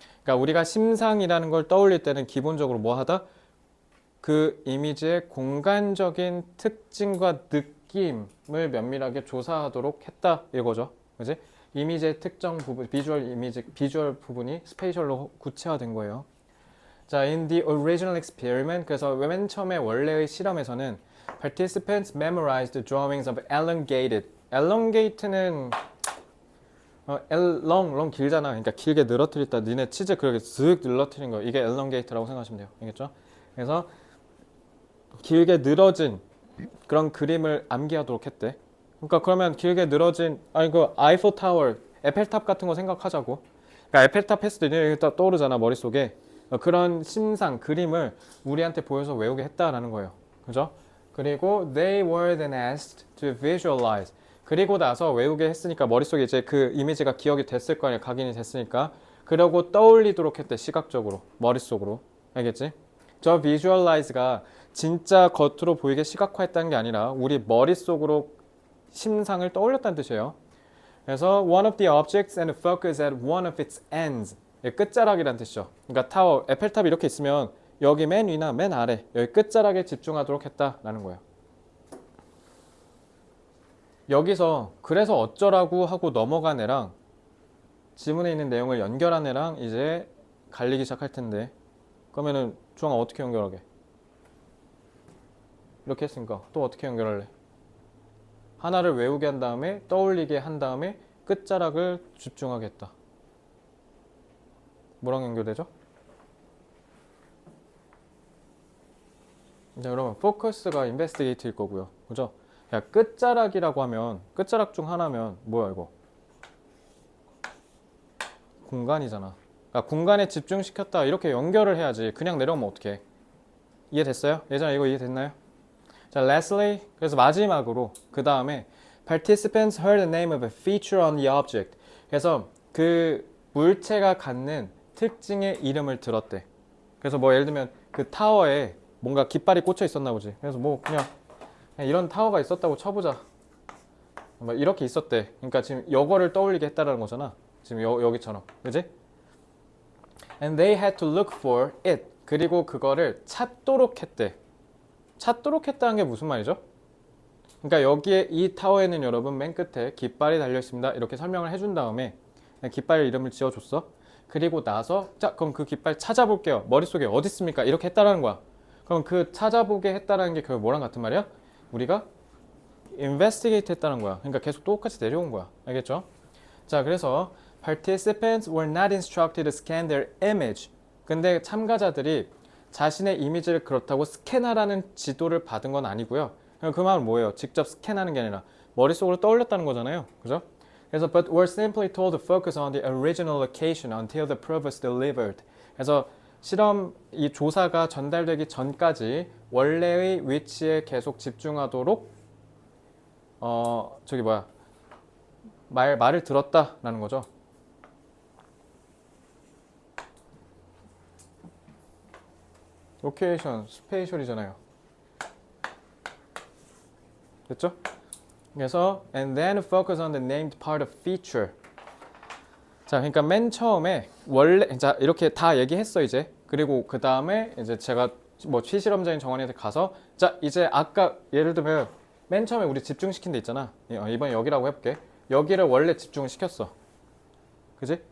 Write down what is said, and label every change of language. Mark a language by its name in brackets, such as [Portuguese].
[Korean] 그러니까 우리가 심상이라는 걸 떠올릴 때는 기본적으로 뭐 하다? 그 이미지의 공간적인 특징과 느낌을 면밀하게 조사하도록 했다 이거죠. 그지? 이미지의 특정 부분, 비주얼 부분이 스페이셜로 구체화된 거예요. [English] 자, in the original experiment, [Korean] 그래서 맨 처음에 원래의 실험에서는 [English] participants memorized the drawings of elongated. [Korean] elongate는 long 길잖아. 그러니까 길게 늘어뜨렸다. 니네 치즈 그렇게 쓱 늘어뜨린 거. 이게 elongate라고 생각하시면 돼요. 알겠죠? 그래서 길게 늘어진 그런 그림을 암기하도록 했대. 그러니까 그러면 길게 늘어진 그 아이플 타워, 에펠탑 같은 거 생각하자고. 그러니까 에펠탑 했을 때 니네 딱 떠오르잖아 머릿속에. 그런 심상 그림을 우리한테 보여서 외우게 했다라는 거예요. 그죠? [English] 그리고 they were then asked to visualize. [Korean] 그리고 나서 외우게 했으니까 머릿속에 이제 그 이미지가 기억이 됐을 거 아니야. 각인이 됐으니까. 그러고 떠올리도록 했대. 시각적으로. 머릿속으로. 알겠지? 저 visualize가 진짜 겉으로 보이게 시각화했다는 게 아니라 우리 머릿속으로 심상을 떠올렸다는 뜻이에요. [English] 그래서 one of the objects and focus at one of its ends. [Korean] 끝자락이란 뜻이죠. 그러니까 타워, 에펠탑이 이렇게 있으면 여기 맨 위나 맨 아래 여기 끝자락에 집중하도록 했다라는 거예요. 여기서 그래서 어쩌라고 하고 넘어간 애랑 지문에 있는 내용을 연결한 애랑 이제 갈리기 시작할 텐데 그러면은 주황아 어떻게 연결하게? 이렇게 했으니까 또 어떻게 연결할래? 하나를 외우게 한 다음에 떠올리게 한 다음에 끝자락을 집중하겠다. 뭐랑 연결되죠? 자, 여러분 포커스가 인베스티게이트일 거고요. 그죠? 야, 끝자락이라고 하면 끝자락 중 하나면 뭐야 이거? 공간이잖아. 그러니까 공간에 집중시켰다 이렇게 연결을 해야지. 그냥 내려오면 어떡해? 이해됐어요? 예전에 이거 이해됐나요? [English] 자, lastly, [Korean] 그래서 마지막으로 그 다음에 [English] participants heard the name of a feature on the object. [Korean] 그래서 그 물체가 갖는 특징의 이름을 들었대. 그래서 뭐 예를 들면 그 타워에 뭔가 깃발이 꽂혀 있었나 보지. 그래서 뭐 그냥 이런 타워가 있었다고 쳐보자. 뭐 이렇게 있었대. 그러니까 지금 요거를 떠올리게 했다라는 거잖아. 지금 여기처럼. 그지? [English] And they had to look for it. [Korean] 그리고 그거를 찾도록 했대. 찾도록 했다는 게 무슨 말이죠? 그러니까 여기에 이 타워에는 여러분 맨 끝에 깃발이 달려 있습니다. 이렇게 설명을 해준 다음에 깃발 이름을 지어줬어. 그리고 나서 자 그럼 그 깃발 찾아볼게요. 머릿속에 어디 있습니까? 이렇게 했다라는 거야. 그럼 그 찾아보게 했다라는 게 결국 뭐랑 같은 말이야? 우리가 investigate 했다는 거야. 그러니까 계속 똑같이 내려온 거야. 알겠죠? [English] 자, 그래서 participants were not instructed to scan their image. [Korean] 근데 참가자들이 자신의 이미지를 그렇다고 스캔하라는 지도를 받은 건 아니고요. 그 말은 뭐예요? 직접 스캔하는 게 아니라 머릿속으로 떠올렸다는 거잖아요. 그죠? [English] 그래서 but were simply told to focus on the original location until the proof was delivered. [Korean] 그래서 실험 이 조사가 전달되기 전까지 원래의 위치에 계속 집중하도록 저기 뭐야 말을 들었다라는 거죠. 로케이션, 스페이셜이잖아요. 됐죠? [English] 그래서 and then focus on the named part of feature. [Korean] 자, 그러니까 맨 처음에 원래 자 이렇게 다 얘기했어 이제. 그리고 그 다음에 이제 제가 뭐 실실험자인 정원이한테 가서 자 이제 아까 예를 들면 맨 처음에 우리 집중시킨 데 있잖아. 이번에 여기라고 해볼게. 여기를 원래 집중을 시켰어. 그지?